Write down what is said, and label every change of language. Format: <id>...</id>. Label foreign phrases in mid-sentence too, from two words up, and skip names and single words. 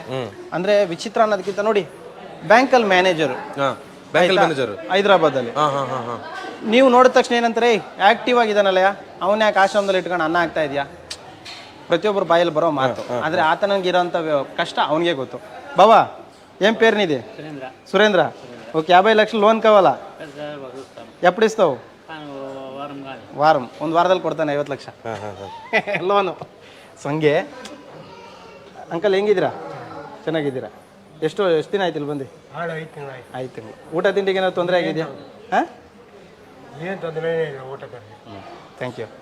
<kn>ಅಂದ್ರೆ ವಿಚಿತ್ರ ಅನ್ನೋದಕ್ಕಿಂತ ನೋಡಿ, ಬ್ಯಾಂಕಲ್ಲಿ ಮ್ಯಾನೇಜರು, ಹೈದರಾಬಾದಲ್ಲಿ ನೀವು ನೋಡಿದ ತಕ್ಷಣ ಏನಂತಾರೆ, ಆಕ್ಟಿವ್ ಆಗಿದ್ದಾನಲ್ಲಯ್ಯ, ಅವನ ಯಾಕೆ ಆಶ್ರಮದಲ್ಲಿ ಇಟ್ಕೊಂಡು ಅನ್ನ ಆಗ್ತಾ ಇದೆಯಾ, ಪ್ರತಿಯೊಬ್ಬರು ಬಾಯಲ್ಲಿ ಬರೋ ಮಾತು. ಆದರೆ ಆತನಿಗಿರೋಂಥ ಕಷ್ಟ ಅವನಿಗೆ ಗೊತ್ತು. ಬಾಬಾ</kn> <te>ఏం పేరు నీది? సురేంద్ర. ఓకే, 50 లక్షలు లోన్ కావాలా? ఎప్పుడు ఇస్తావు? వారం.</te> <kn>ಒಂದು ವಾರದಲ್ಲಿ ಕೊಡ್ತಾನೆ 50 ಲಕ್ಷ ಲೋನು. ಸಂಗೆ ಅಂಕಲ್ ಹೆಂಗಿದ್ದೀರಾ? ಚೆನ್ನಾಗಿದ್ದೀರಾ? ಎಷ್ಟು ದಿನ ಆಯ್ತು ಇಲ್ಲಿ ಬಂದು? 5 ತಿಂಗಳು. ಊಟ ತಿಂಡಿಗೆ ಏನಾದ್ರು ತೊಂದರೆ ಆಗಿದೆಯಾ? ಹಾಂ, ಏನು ತೊಂದರೆ ಇಲ್ಲ ಊಟಕ್ಕೆ.</kn> <en>thank you.</en>